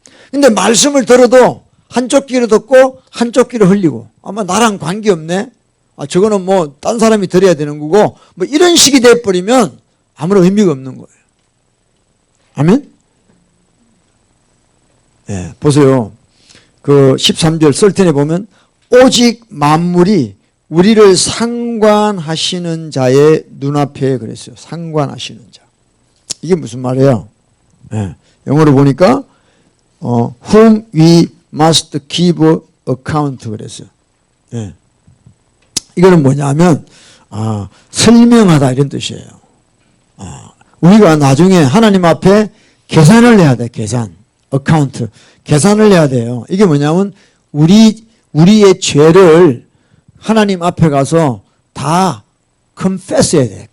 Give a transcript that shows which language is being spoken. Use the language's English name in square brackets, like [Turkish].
[Korean] 근데 말씀을 들어도 한쪽 귀로 듣고 한쪽 귀로 흘리고 아마 나랑 관계없네, 저거는 뭐 딴 사람이 들어야 되는 거고 뭐 이런 식이 돼버리면 아무런 의미가 없는 거예요. 아멘? 보세요. 그 13절 설텐에 보면 오직 만물이 우리를 상관하시는 자의 눈앞에 그랬어요. 상관하시는 자. 이게 무슨 말이에요? 영어로 보니까 [English] whom we must give account [Korean] 그랬어요. 이거는 뭐냐면 설명하다 이런 뜻이에요. 우리가 나중에 하나님 앞에 계산을 해야 돼. 계산. 어카운트. 계산을 해야 돼요. 이게 뭐냐면 우리의 죄를 하나님 앞에 가서 다 confess 해야 돼.